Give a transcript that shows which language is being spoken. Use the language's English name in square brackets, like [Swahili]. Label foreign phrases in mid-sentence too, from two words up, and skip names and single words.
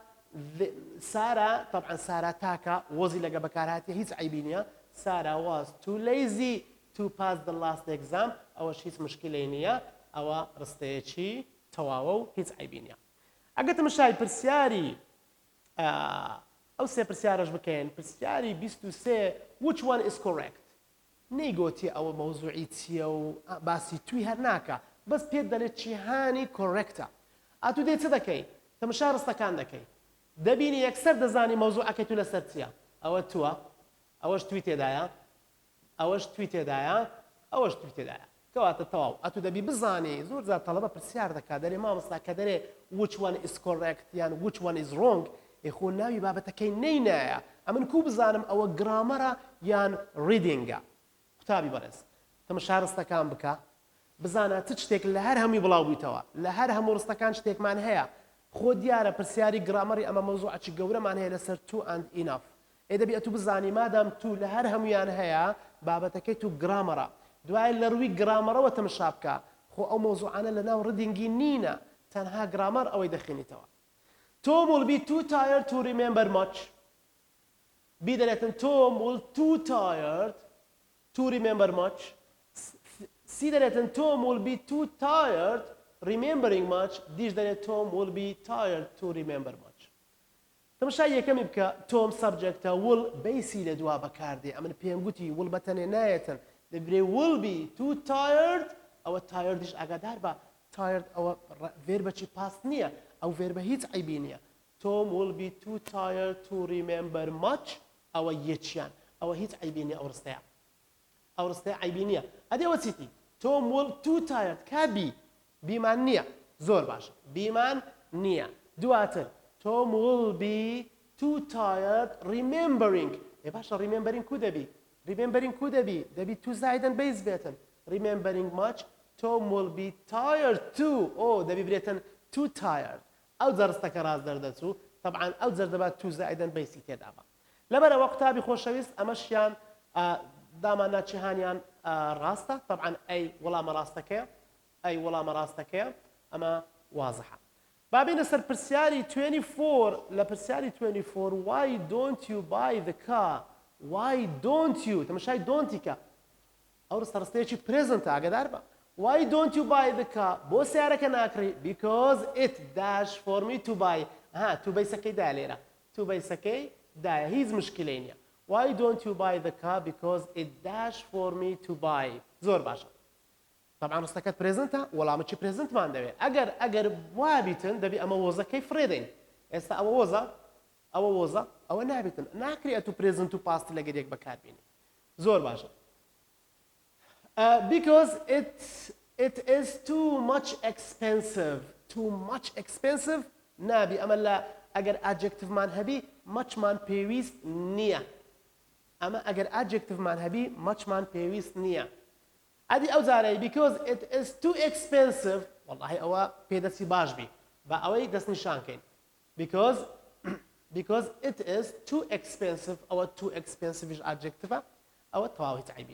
[Central Kurdish] سارا طبعا سارا تاکە وەزی لەگە بەکارهاتێ هیچ عیبی نییە سارا [English] was too lazy to pass the last exam [Central Kurdish] ئەوەش هیچ مشکلەی نییە ئەوە ڕستەیەکی تەواوە و هیچ عیبی نییە ئەگەر تەماشای پرسیاری ئەو سێ پرسیارەش بکەین پرسیاری 23 [English] which one is correct [Central Kurdish] نەیگۆتی ئەوە مەوزوعی چییە و باسی توی هەر ناکە بەس پێت دەڵێت جیهانی کۆڕێکتە ئاتوو دێ چ دەکەی تەماشا ڕستەکان دەکەی دەبینی یەکسەر دەزانی مەوزوعەکەی تو لەسەر چییە ئەوە تووە ئەوەش توی تێدایە ئەوەش توی تێدایە ئەوەش توی تێدایە کەواتە تەواو ئەتوو دەبی بزانی زۆر جار تەڵەبە پرسیار دەکات دەرێ مامۆستا کە دەرێ [English] which one is correct [Central Kurdish] یان [English] which one is wrong [Central Kurdish] ئێخۆ ناوی بابەتەکەی نەینایە ئەمن کوو بزانم ئەوە گرامەرە یان ریدینگە قوتابی بەڕێز تەماشا ڕستەکان بکە بزانە چ شتێک لە هەر هەمووی بڵاو بوویتەوە لە هەر هەموو ڕستەکان شتێکمان هەیە خۆ دیارە پرسیاری گرامەری ئەمە مەوزوعەکی گەورەمان هەیە لەسەر [English] to and enough [Central Kurdish] ئێ دەبی ئەتوو بزانی مادام تو لە هەر هەمویان هەیە بابەتەکەی تو گرامەرە دوای لە ڕووی گرامەرەوە تەماشا بکە خۆ ئەو مەوزوعانە لەناو ڕیدینگی نینە تەنها گرامەر ئەوەی دەخێنیتەوە [English] Tom will be too tired to remember much. B دەرێتن Tom will too tired to remember much. [Central Kurdish] C سی دەرێتن [English] Tom will be too tired remembering much [Central Kurdish] دیش دەرێت [English] Tom will be tired to remember much [Central Kurdish] تەماشای یەکەمی بکە Tom subjectە will بیسی لە دوا بەکاردێ ئەمن پێم گوتی will بەتەنێ نایەتن دەبرێ [English] will be too tired [Central Kurdish] ئەوە tiredیش ئاگادار بە tired ئەوە ڤێربەچی پاست نییە ئەو ڤێربە هیچ عیبی نییە [English] Tom will be too tired to remember much [Central Kurdish] ئەوە یەکیان ئەوە هیچ عیبی نییە ئەو ڕستەیە ئەو ڕستەیە عیبی نییە ئەدێ ئەوە چیتی [English] Tom will too tired [Central Kurdish] کا بیمان نییە زۆر باشە بیمان نییە دواتر [English] Tom will be too tired remembering [Central Kurdish] باشە remembering کو دەبی remembering کو دەبی too زایدن بەیز بێتن [English] remembering much Tom will be tired too [Central Kurdish] دەبی برێتن [English] too tired [Central Kurdish] ئەو جەرستەکە ڕاست دەردەچوو طبعا ئەو جەر دەبات too زایدن بەیسی تێدا بە لەبەرەوە قوتابی خۆشەویست ئەمەشیان دامانە جیهانیان ڕاستە طبعا ئەی وەڵامە ڕاستەکەیە ئەی وەڵامە ڕاستەکەیە ئەمە وازحە بابینە سەر پرسیاری 24 لە پرسیاری 24 [English] why don't you buy the car why don't [Central Kurdish] you تەماشای دۆنتیکە ئەو ڕستەڕستەیەکی پرێزنتە ئاگادار بە [English] why don't you buy the car [Central Kurdish] بۆ سیارەکە ناکڕی [English] because it dash for me to buy [Central Kurdish] تو بەیسەکەی دا لێرە تو بەیسەکەی دایە هیچ مشکلەی نییە [English] why don't you buy the car because it dash for me to buy [Central Kurdish] زۆر باشە طبعا ڕستەکەت پرێزنتە وەڵامەکی پرێزنتمان دەوێت ئەگەر وابیتن دەبی ئەمە وۆزەکەی فرێدەین ئێستا ئەوە وۆزە ئەوە نابێتن ناکرێت تو پرێزنت و پاست لەگەر یەک بەکاربێنی زۆر باشە [English] because it is too much expensive [Central Kurdish] نابی ئەمە لە ئەگەر ئادجکتیڤمان هەبی مەچمان پێویست نییە ئەمە ئەگەر ئادجکتیڤمان هەبی مەچمان پێویست نییە ئەدی ئەو جارەی [English] because it is too [Central Kurdish] expensive والله ئەوە پێدەچی باش بی بە ئەوەی دەستنیشانکەین [English] because it is too expensive [Central Kurdish] ئەوە [English] too expensive [Central Kurdish] ئادجکتیڤە ئەوە تەواو هیچ عیبی